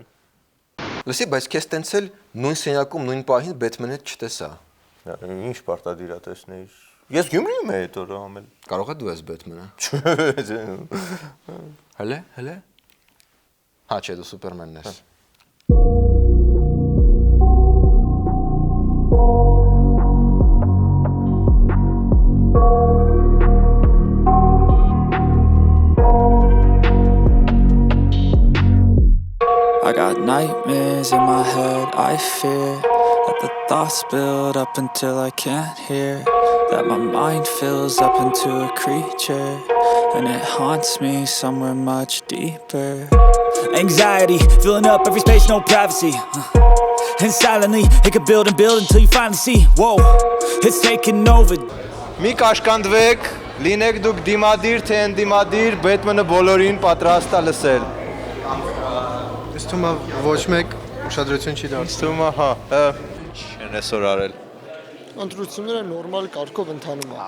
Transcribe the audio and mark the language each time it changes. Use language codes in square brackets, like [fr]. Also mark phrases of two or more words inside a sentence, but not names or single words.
[hy] Լսի, բայց քեզ տենց էլ նույն սենյակում նույն պահին Բեթմենը չտեսա։ Ինչ պարտադիր է տեսնեիր։ Ես Գյումրիում եմ այդ օրը ամել։ Կարող է դու ես Բեթմենը։ Հələ։ Հա, չէ, դու Սուպերմենն ես։ [en] I got nightmares in my head, I fear that the thoughts build up until I can't hear, that my mind fills up into a creature, and it haunts me somewhere much deeper. Anxiety, filling up every space, no privacy, and silently, it could build and build until you finally see, whoa, it's taking over. [hy] Մի կաշկանդվեք, լինեք դուք դիմադիր թե ընդդիմադիր, Բեթմենը բոլորին պատրաստ է լսել։ Ես թվում է ոչ մեկ ուշադրություն չի դարձնում։ Թվում է, հա, չեն այսօր արել։ Ընտրությունները նորմալ կարգով ընթանում է։